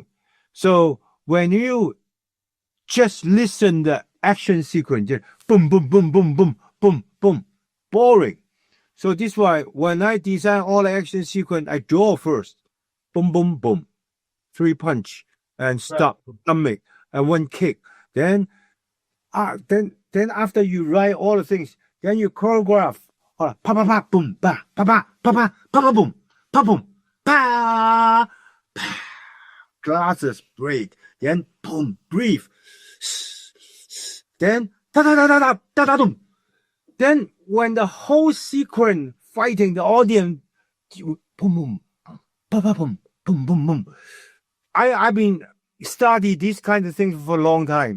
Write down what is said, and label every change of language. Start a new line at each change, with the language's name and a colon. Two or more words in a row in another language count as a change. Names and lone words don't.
English: So when you just listen the action sequence, just boom, boom, boom, boom, boom, boom, boom, boring. So this is why when I design all the action sequence, I draw first, boom, boom, boom, 3 punch and stop, stomach, and 1 kick. Then after you write all the things, then you choreograph. Pa pa pa boom pa pa pa pa pa pa boom pa boom pa pa. Glasses break. Then boom, breathe. Then da da da da da da da boom. Then when the whole sequence fighting the audience, boom boom, pa pa boom, boom boom boom. I've been study these kind of things for a long time.